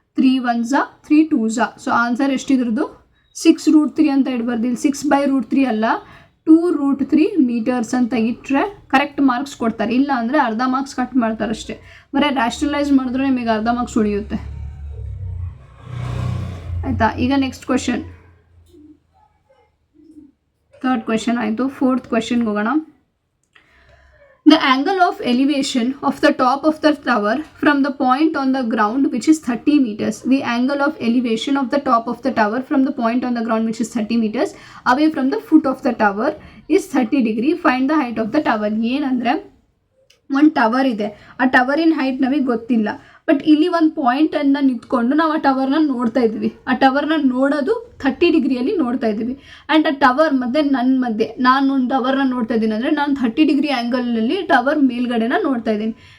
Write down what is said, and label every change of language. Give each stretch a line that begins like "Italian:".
Kannada: 3 1s 3 2s. So answer ಎಷ್ಟಿದ್ರದ್ದು 6√3 ಅಂತ ಇಡ್ಬಾರ್ದು, ಇಲ್ಲಿ 6/√3 ಅಲ್ಲ 2√3 ಮೀಟರ್ಸ್ ಅಂತ ಇಟ್ಟರೆ ಕರೆಕ್ಟ್ ಮಾರ್ಕ್ಸ್ ಕೊಡ್ತಾರೆ. ಇಲ್ಲ ಅಂದರೆ ಅರ್ಧ ಮಾರ್ಕ್ಸ್ ಕಟ್ ಮಾಡ್ತಾರೆ ಅಷ್ಟೇ. ಬರೀ ರ್ಯಾಷನಲೈಸ್ ಮಾಡಿದ್ರೆ ನಿಮಗೆ ಅರ್ಧ ಮಾರ್ಕ್ಸ್ ಉಳಿಯುತ್ತೆ ಆಯಿತಾ. ಈಗ ನೆಕ್ಸ್ಟ್ ಕ್ವೆಶನ್, 3rd ಕ್ವೆಶನ್ ಆಯಿತು. 4th ಕ್ವೆಶನ್ಗೆ ಹೋಗೋಣ.
English: The angle of elevation of the top of the tower from the point on the ground which is 30 meters. The angle of elevation of the top of the tower from the point on the ground which is 30 meters away from the foot of the tower is 30 degree. Find the height of the tower.
Kannada: ಏನಂದರೆ ಒಂದು tower ಇದೆ, ಆ ಟವರಿನ height ನಮಗೆ ಗೊತ್ತಿಲ್ಲ. But ಇಲ್ಲಿ ಒಂದು ಪಾಯಿಂಟನ್ನು ನಿಂತ್ಕೊಂಡು ನಾವು ಆ ಟವರ್ನ ನೋಡ್ತಾ ಇದ್ವಿ. ಆ ಟವರ್ನ ನೋಡೋದು 30 ಡಿಗ್ರಿಯಲ್ಲಿ ನೋಡ್ತಾ ಇದ್ದೀವಿ. ಆ್ಯಂಡ್ ಆ ಟವರ್ ಮತ್ತು ನನ್ನ ಮಧ್ಯೆ ನಾನು ಒಂದು ಟವರ್ನ ನೋಡ್ತಾ ಇದ್ದೀನಿ ಅಂದರೆ ನಾನು 30 ಡಿಗ್ರಿ ಆ್ಯಂಗಲಲ್ಲಿ ಟವರ್ ಮೇಲ್ಗಡೆನ ನೋಡ್ತಾ ಇದ್ದೀನಿ.